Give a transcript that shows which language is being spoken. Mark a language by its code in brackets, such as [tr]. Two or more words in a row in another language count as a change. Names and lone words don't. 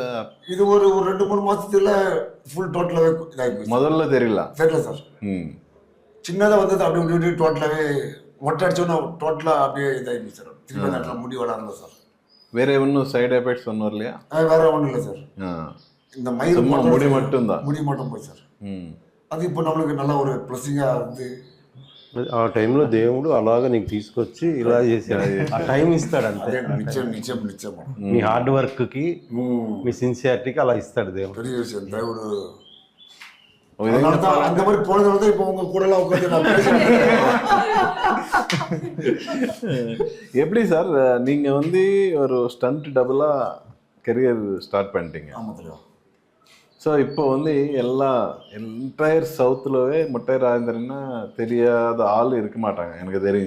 [ta] இது ஒரு 2-3 மாசத்துல [en] full totally [ta] இதாகி போய் முதல்ல தெரியல சார். சின்னதாக வந்தது அப்படி இப்படி டோட்டலாகவே மொட்டை அடிச்சோன்னா டோட்டலாக அப்படியே இதாகி போய் சார். திரும்ப நேரத்தில் முடி வளரல சார். வேற ஒன்றும் [en] side effects [ta] ஒன்றும் இல்லையா? வேற ஒன்றும் இல்லை சார். இந்த மயிர் முடி மட்டும்தான். முடி மட்டும் போய் సార్. [te] అది ఇప్పుడు [ta] நம்மளுக்கு நல்ல ஒரு [te] ప్లస్సింగ్ ఉంది. ఆ టైంలో దేవుడు అలాగా నీకు తీసుకొచ్చి ఇలా చేశాడు. ఆ టైం ఇస్తాడు అంతే. నిత్యం మీ హార్డ్ వర్క్ కి మీ సిన్సియారిటీకి అలా ఇస్తాడు దేవుడు. [ta] பெரிய விஷயம் దేవుడు. அந்த மாதிரி போனதுனால தான் இப்போ உங்க கூட எல்லாம் உட்காந்து நான் பேசுறேன். எப்படி சார் நீங்க வந்து ஒரு [en] stunt double career start [ta] பண்ணிட்டீங்க? ஆமா தெரியும். ஸோ இப்போ வந்து எல்லா [en] entire south [ta] முட்டை ராஜேந்திரன்னா தெரியாத ஆள் இருக்க மாட்டாங்க எனக்கு தெரிஞ்சு.